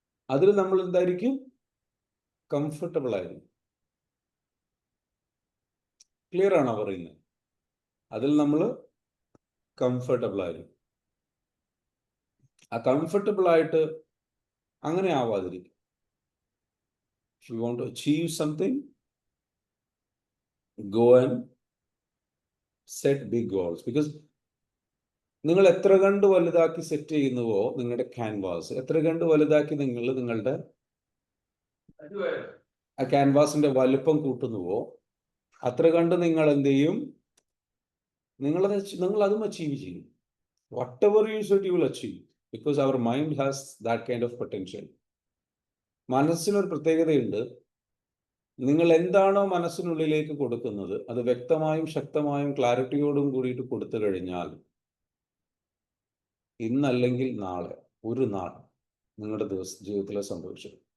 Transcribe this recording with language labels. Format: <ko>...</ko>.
<ml>അതിൽ നമ്മൾ എന്തായിരിക്കും? കംഫർട്ടബിൾ ആയിരിക്കും. ക്ലിയർ ആണോ പറയുന്നത്? അതിൽ നമ്മൾ കംഫർട്ടബിൾ ആയിരിക്കും. ആ കംഫർട്ടബിൾ ആയിട്ട് അങ്ങനെ ആവാതിരിക്കും.</ml> <en>If you want to achieve something, go and set big goals.</en> <ml>Because നിങ്ങൾ എത്ര കണ്ട് വലുതാക്കി സെറ്റ് ചെയ്യുന്നുവോ നിങ്ങളുടെ ക്യാൻവാസ്, എത്ര കണ്ട് വലുതാക്കി നിങ്ങൾ നിങ്ങളുടെ ആ ക്യാൻവാസിന്റെ വലുപ്പം കൂട്ടുന്നുവോ അത്ര കണ്ട് നിങ്ങൾ എന്ത് ചെയ്യും? നിങ്ങൾ അതും അച്ചീവ് ചെയ്യും.</ml> <en>Whatever you said, you will achieve, because our mind has that kind of potential.</en> <ml>മനസ്സിനൊരു പ്രത്യേകതയുണ്ട്. നിങ്ങൾ എന്താണോ മനസ്സിനുള്ളിലേക്ക് കൊടുക്കുന്നത് അത് വ്യക്തമായും ശക്തമായും ക്ലാരിറ്റിയോടും കൂടിയിട്ട് കൊടുത്തു കഴിഞ്ഞാൽ ഇന്നല്ലെങ്കിൽ നാളെ, ഒരു നാൾ നിങ്ങളുടെ ജീവിതത്തിൽ സംഭവിച്ചു.</ml>